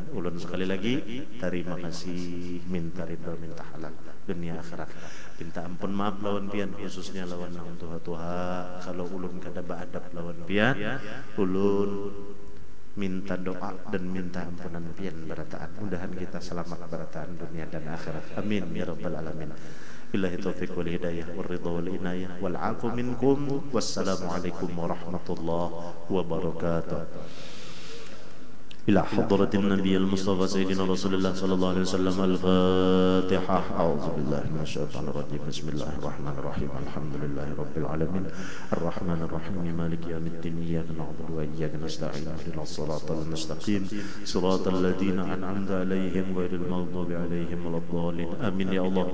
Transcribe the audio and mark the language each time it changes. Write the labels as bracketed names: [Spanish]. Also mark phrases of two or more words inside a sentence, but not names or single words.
[Banjar] Ulun sekali lagi terima kasih, minta ridha, minta halal dunia akhirat. Minta ampun maaf lawan pian, khususnya lawan nang tuha-tuha. Kalau ulun kada beadab lawan pian, ulun minta doa dan minta ampunan pian berataan. Mudahan kita selamat berataan dunia dan akhirat. [Arabic] آمين يا رب العالمين. بالله التوفيق والهداية والرضا والعناية والعفو منكم. والسلام عليكم ورحمة الله وبركاته. إلى حضرة النبي المصطفى سيدنا رسول الله صلى الله عليه وسلم. الفاتحة. أعوذ بالله من الشيطان الرجيم. بسم الله الرحمن الرحيم. الحمد لله رب العالمين الرحمن الرحيم مالك يوم الدين إياك نعبد وإياك نستعين اهدنا الصراط المستقيم صراط الذين أنعمت عليهم غير المغضوب عليهم ولا الضالين آمين يا الله.